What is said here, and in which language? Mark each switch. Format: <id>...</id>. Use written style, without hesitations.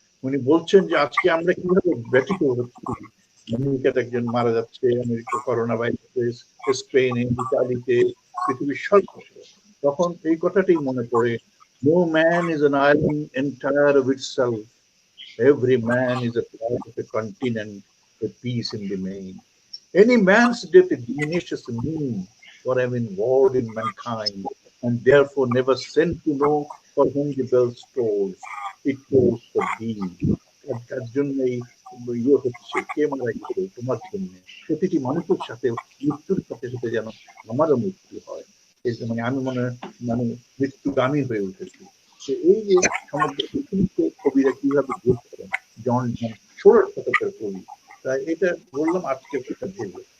<bn>উনি বলছেন যে আজকে আমরা কিভাবে ব্যথিত হচ্ছি, আমেরিকাতে একজন মারা যাচ্ছে, আমেরিকা করোনা ভাইরাস, স্পেনে, ইতালিতে, পৃথিবীর সর্বত্র, তখন এই কথাটাই মনে পড়ে,</bn> <en>no man is an island entire of itself, every man is a part of a continent, a piece in the main. Any man's death diminishes me, for I am involved in mankind, and therefore never sent to know for whom the bell tolls. It tolls for thee.</en> <bn>তার জন্যই ইয়ে হচ্ছে, কে মারা গেছে তোমার জন্য, প্রতিটি মানুষের সাথে মৃত্যুর সাথে সাথে যেন আমারও মৃত্যু হয়, মানে আমি মানে মৃত্যুগামী হয়ে উঠেছি। তো এই যে সমগ্র পৃথিবীতে কবিরা কিভাবে যোগ করেন, জন 16 শতকের কবি, তাই এটা বললাম আজকে ভেবে।</bn>